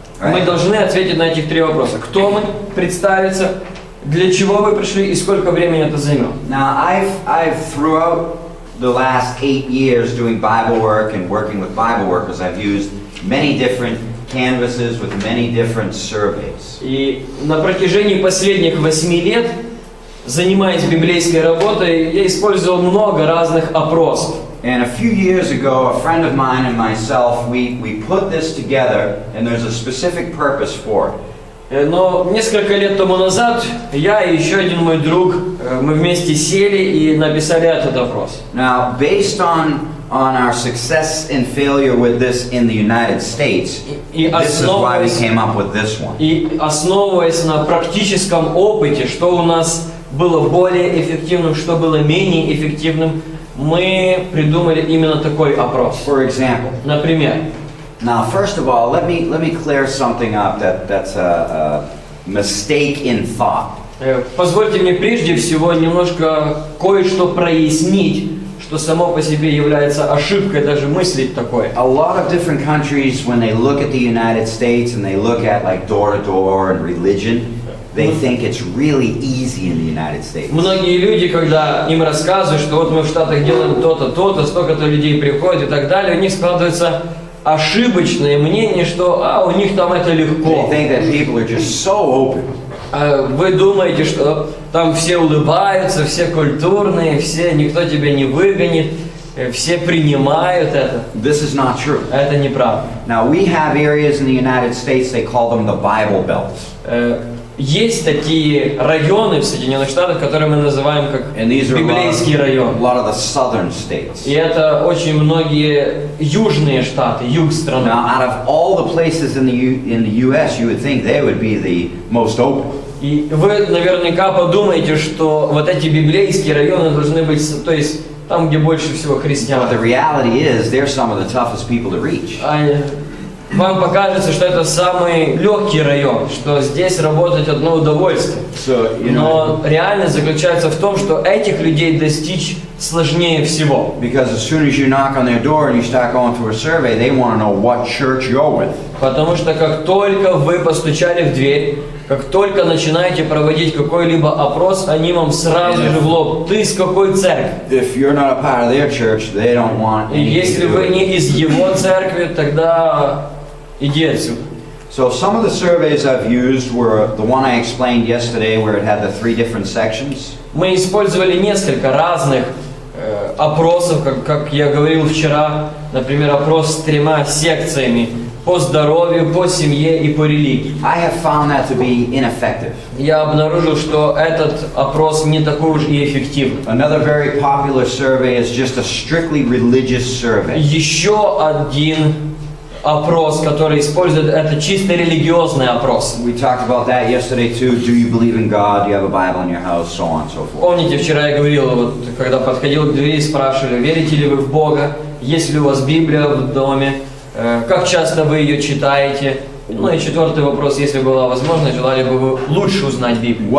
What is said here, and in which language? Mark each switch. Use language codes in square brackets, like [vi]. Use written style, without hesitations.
[ru] Мы должны ответить на этих 3 вопроса. Кто мы? Представиться. Для чего вы пришли и сколько времени это займет? [en] Now, I've throughout the last 8 years doing Bible work and working with Bible workers, I've used many different canvases with many different surveys. [ru] И на протяжении последних 8 лет, занимаясь библейской работой, я использовал много разных опросов. [en] And a few years ago, a friend of mine and myself, we put this together, and there's a specific purpose for it. [ru] Но несколько лет тому назад я и еще один мой друг, мы вместе сели и написали этот опрос. [en] Now, based on our success and failure with this in the United States, this is why we came up with this one. [ru] И основываясь на практическом опыте, что у нас было более эффективным, что было менее эффективным, мы придумали именно такой опрос. [en] For example, [ru] Например, [en] now first of all, let me clear something up that's a mistake in thought. [ru] Позвольте мне прежде всего немножко кое-что прояснить, что само по себе является ошибкой даже мыслить такое. [en] A lot of different countries, when they look at the United States and they look at like door to door and religion, they think it's really easy in the United States. [ru] Многие люди, когда им рассказывают, что вот мы в Штатах делаем то-то, то-то, столько-то людей приходит и так далее, у них складывается ошибочное мнение, что у них там это легко. [en] They think that people are just so open. [ru] Вы думаете, что там все улыбаются, все культурные, все, никто тебя не выгонит, все принимают это. [en] This is not true. [ru] Это неправда. [en] Now we have areas in the United States, they call them the Bible belts. [ru] есть такие районы в Соединенных Штатах, которые мы называем как [en] And these are [ru] библейский [en] a [ru] район. [en] lot of the southern states. [ru] И это очень многие южные штаты, юг страны. [en] Now, out of all the places in the U.S., you would think they would be the most open. [ru] И вы наверняка подумаете, что вот эти библейские районы должны быть, то есть там, где больше всего христиан. [en] But the reality is, they're some of the toughest people to reach. [ru] Вам покажется, что это самый легкий район, что здесь работать одно удовольствие. Но реальность заключается в том, что этих людей достичь сложнее всего. [en] Because as soon as you knock on their door and you start going through a survey, they want to know what church you're with. [ru] Потому что как только вы постучали в дверь, как только начинаете проводить какой-либо опрос, они вам сразу же в лоб: ты из какой церкви? [en] If you're not a part of their church, they don't want [ru] И если вы не из его церкви, тогда иди отсюда. [en] So some of the surveys I've used were the one I explained yesterday, where it had the 3 different sections. [ru] Мы использовали несколько разных опросов, как я говорил вчера, например, опрос с 3 секциями: по здоровью, по семье и по религии. [en] I have found that to be ineffective. [ru] Я обнаружил, что этот опрос не такой уж и эффективный. [en] Another very popular survey is just a strictly religious survey. [ru] Еще один опрос, который используют, это чисто религиозный опрос. [en] We talked about that yesterday too. Do you believe in God? Do you have a Bible in your house? So on and so forth. [ru] Помните, вчера я говорил, вот когда подходил к двери, спрашивали: верите ли вы в Бога? Есть ли у вас Библия в доме? Как часто вы ее читаете? Ну и 4-й вопрос: если была возможность, желали бы вы лучше узнать Библию?